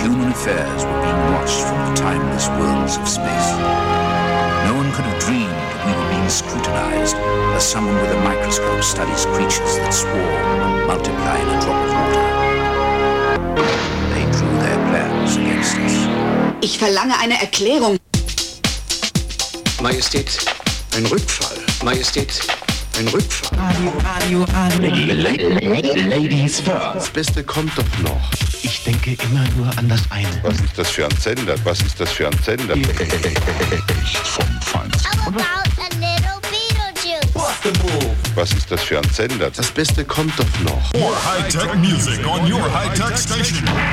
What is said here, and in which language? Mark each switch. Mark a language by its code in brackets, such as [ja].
[en] Affairs were being watched from the timeless worlds of space. No one could have dreamed we were being scrutinized as someone with a microscope studies creatures that swarm and multiply in a drop of water. They drew their plans against us. [de] Ich verlange eine Erklärung. Majestät, ein Rückfall. Majestät, ein Rückfall. [en] Ladies first. [de] Das Beste kommt doch noch. Ich denke immer nur an das eine. Was ist das für ein Sender? Was ist das für ein Sender? Echt vom Feinsten. [en] How about a little Beetlejuice? [de] Was ist das für ein Sender? Das Beste kommt doch noch. [en] More high-tech music on your high-tech station.